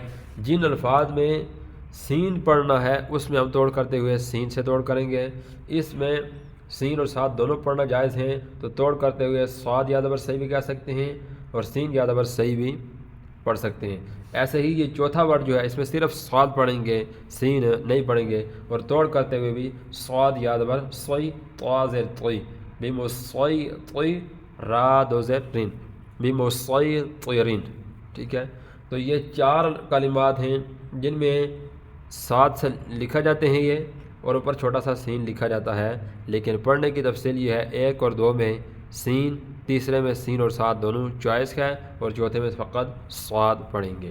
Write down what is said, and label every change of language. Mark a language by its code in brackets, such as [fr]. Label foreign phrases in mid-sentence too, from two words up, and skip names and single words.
[ur] جن الفاظ میں سین پڑھنا ہے اس میں ہم توڑ کرتے ہوئے سین سے توڑ کریں گے، اس میں سین اور صاد دونوں پڑھنا جائز ہیں، تو توڑ کرتے ہوئے صاد یا زبر صحیح بھی کہہ سکتے ہیں اور سین یا زبر صحیح بھی پڑھ سکتے ہیں۔ ایسے ہی یہ چوتھا ورڈ جو ہے اس میں صرف صاد پڑھیں گے، سین نہیں پڑھیں گے، اور توڑ کرتے ہوئے بھی صاد یا زبر صی، طا زیر طی، بمصیطر، را 2 زیر رین، بمصیطرین، ٹھیک ہے۔ تو یہ 4 کلمات ہیں جن میں صاد سے لکھا جاتے ہیں یہ، اور اوپر چھوٹا سا سین لکھا جاتا ہے، لیکن پڑھنے کی تفصیل یہ ہے 1 اور 2 میں سین، تیسرے میں سین اور صاد دونوں چوائس ہے، اور چوتھے میں فقط صاد پڑھیں گے۔